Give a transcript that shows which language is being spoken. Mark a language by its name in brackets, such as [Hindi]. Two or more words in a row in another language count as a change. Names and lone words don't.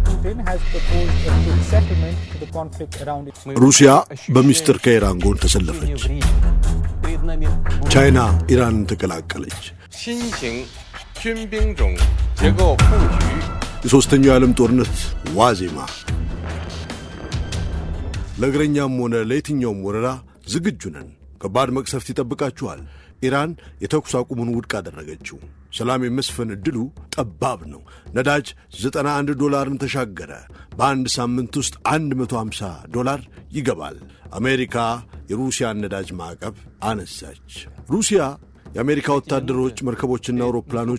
[English] Ukraine has proposed a quick settlement to the conflict around its [Amharic] ሩሲያ በሚስጥር ከኢራን ጎን ተሰለፈች። ቻይና ኢራንን ተቀላቀለች። [Chinese] 新型军兵种结构布局 [Amharic] የሶስተኛው የዓለም ጦርነት ዋዜማ ለእግረኛም ሆነ ለየትኛውም ወረራ ዝግጁ ነን። ከባድ መቅሰፍት ይጠብቃችኋል። ኢራን የተኩስ አቁሙን ውድቅ አደረገችው። ሰላም የመስፈን ዕድሉ ጠባብ ነው። ነዳጅ $91 ተሻገረ። በአንድ ሳምንት ውስጥ $150 ይገባል። አሜሪካ የሩሲያን ነዳጅ ማዕቀብ አነሳች። ሩሲያ የአሜሪካ ወታደሮች መርከቦችና አውሮፕላኖች